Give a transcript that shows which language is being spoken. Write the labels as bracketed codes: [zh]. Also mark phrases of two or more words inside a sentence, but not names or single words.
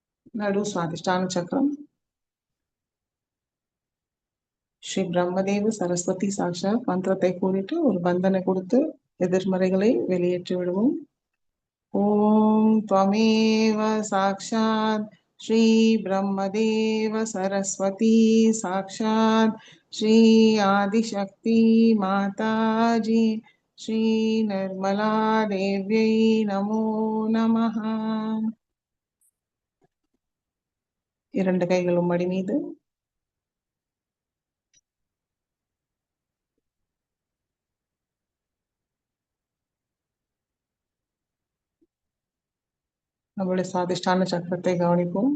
[ta] நடு சுவாதிஷ்டான சக்கரம். ஸ்ரீ பிரம்மதேவ சரஸ்வதி சாக்ஷாத் மந்திரத்தை கூறிட்டு ஒரு பந்தனை கொடுத்து எதிர்மறைகளை வெளியேற்றி விடுவோம். [sa] ஓம் त्वमेव साक्षात् श्री ब्रह्मदेव सरस्वती साक्षात् श्री आदिशक्ति माताजी श्री निर्मला देव्यै नमो नमः. [ta] இரண்டு கைகளும் மடி மீது. நம்மளுடைய சுவாதிஷ்டான சக்கரத்தை கவனிப்போம்.